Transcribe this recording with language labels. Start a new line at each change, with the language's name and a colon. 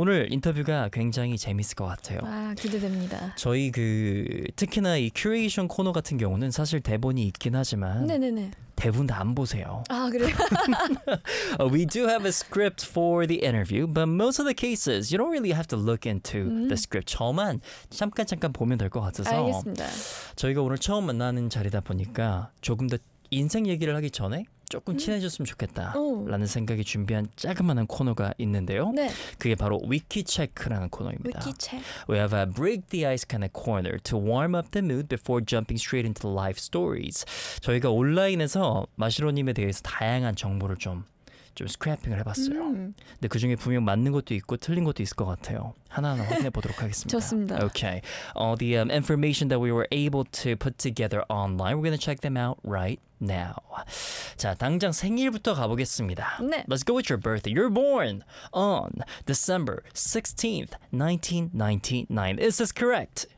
Korean: 오늘 인터뷰가 굉장히 재밌을 것 같아요. 와, 기대됩니다. 저희 그 특히나 이 큐레이션 코너 같은 경우는 사실 대본이 있긴 하지만 네네네. 대본 다 안 보세요. 아, 그래요?
English: We do have a script for the interview, but most of the cases, you don't really have to look into the script.
Korean: 저만 잠깐 보면 될 것 같아서 알겠습니다. 저희가 오늘 처음 만나는 자리다 보니까 조금 더 인생 얘기를 하기 전에 조금 친해졌으면 좋겠다라는 생각이 준비한 자그마한 코너가 있는데요. 네. 그게 바로 위키체크라는 코너입니다. 위키체크.
English: We have a break the ice kind of corner to warm up the mood before jumping straight into life stories.
Korean: 저희가 온라인에서 마시로님에 대해서 다양한 정보를 좀 스크래핑을 해봤어요. 근데 그 중에 분명 맞는 것도 있고 틀린 것도 있을 것 같아요. 하나하나 확인해 보도록 하겠습니다. 좋습니다.
English: Okay. All the information that we were able to put together online, we're going to check them out right now.
Korean: 자, 당장 생일부터 가보겠습니다. 네.
English: Let's go with your birthday. You're born on December 16th, 1999. Is this correct?